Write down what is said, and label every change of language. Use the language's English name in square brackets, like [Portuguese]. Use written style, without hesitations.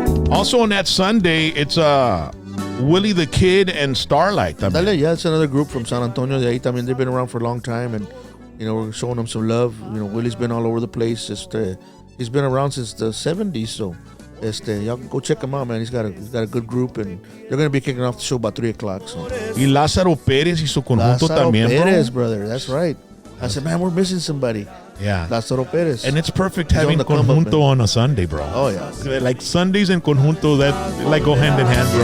[English] Also on that Sunday, it's Willie the Kid and Starlight. Yeah, it's another group from San Antonio. They've been around for a long time, and you know, we're showing them some love. You know, Willie's been all over the place. He's been around since the 70s, so y'all can go check him out, man. He's got a good group, and they're going to be kicking off the show about 3 o'clock. So. [Spanish] Y Lázaro Pérez y su conjunto también, bro. [English] Pérez, brother. That's right. I said, man, we're missing somebody. Yeah. Lázaro Pérez. And it's perfect having conjunto on a Sunday, bro. Oh, yeah. Like Sundays and conjunto, that like go hand in hand, bro.